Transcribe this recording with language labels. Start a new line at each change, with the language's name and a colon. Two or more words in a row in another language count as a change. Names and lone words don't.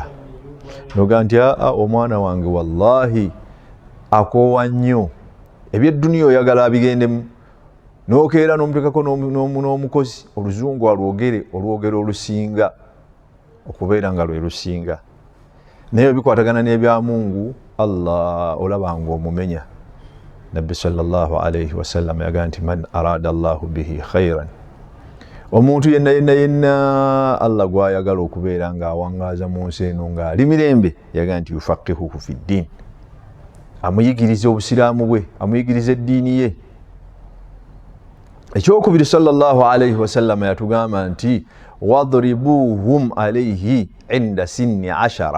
Ganda: Noga nti omwana wange wallahi akoowa nnyo, ebyedduniya oyagala abigendemu, n'okeera n'omutekako n'omukozi oluzungu alwogere olwogero olusinga okubeera nga lwe lusinga, naye bikwatagana n'ebya Mungu, Allah olaba ng'omumenya.
Arabic: نبي صلى الله عليه وسلم
Ganda: yagamba nti
Arabic: من أراد الله به خيرا,
Ganda: omuntu yenna Allah gw'ayagala okubeera ng'awangaaza mu nsi eno ng'ali mirembe, yagamba nti
Arabic: يفقهه في الدين,
Ganda: amuyigiriza obusiraamu bwe, amuyigiriza eddiini ye. ekyokubiri
Arabic: صلى الله عليه وسلم
Ganda: yatugamba nti
Arabic: واضربوهم عليه عند سن
Ganda: 10.